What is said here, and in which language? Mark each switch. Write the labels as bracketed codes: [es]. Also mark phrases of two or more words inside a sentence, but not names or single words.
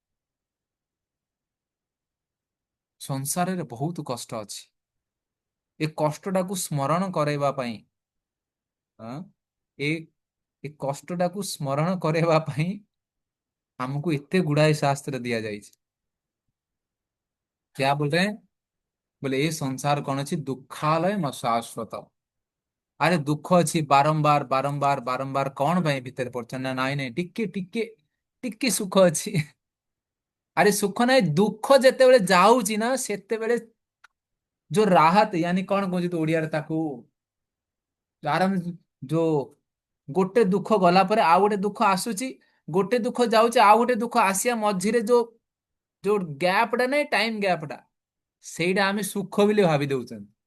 [or] ସଂସାରରେ ବହୁତ କଷ୍ଟ ଅଛି, ଏ କଷ୍ଟଟାକୁ ସ୍ମରଣ କରାଇବା ପାଇଁ, ହଁ, ଏ ଏ କଷ୍ଟଟାକୁ ସ୍ମରଣ କରାଇବା ପାଇଁ ଆମକୁ ଏତେ ଗୁଡାଏ ଶାସ୍ତ୍ର ଦିଆଯାଇଛି। [hi] क्या बोल रहे हैं? बोले ये संसार कौन [sa] ଅଛି ଦୁଃଖାଲୟ ମ ଶାଶ୍ୱତ। [or] ଆରେ ଦୁଃଖ ଅଛି ବାରମ୍ବାର ବାରମ୍ବାର ବାରମ୍ବାର, କଣ ପାଇଁ ଭିତରେ ପଡୁଛ ନା, ନାଇଁ ନାଇଁ ଟିକେ ଟିକେ ଟିକେ ସୁଖ ଅଛି। ଆରେ ସୁଖ ନାହିଁ, ଦୁଃଖ ଯେତେବେଳେ ଯାଉଛି ନା ସେତେବେଳେ ଯୋଉ ରାହତ, यानी କଣ କହୁଛି ତୁ ଓଡିଆରେ ତାକୁ, ଆରାମ, ଯୋଉ ଗୋଟେ ଦୁଃଖ ଗଲା ପରେ ଆଉ ଗୋଟେ ଦୁଃଖ ଆସୁଛି, ଗୋଟେ ଦୁଃଖ ଯାଉଛି ଆଉ ଗୋଟେ ଦୁଃଖ ଆସିବା ମଝିରେ ଯୋଉ ଯୋଉ ଗ୍ୟାପ ଟା ନାଇଁ, [en] time gap [or] ଟା, ସେଇଟା ଆମେ ସୁଖ ବୋଲି ଭାବି ଦଉଛନ୍ତି।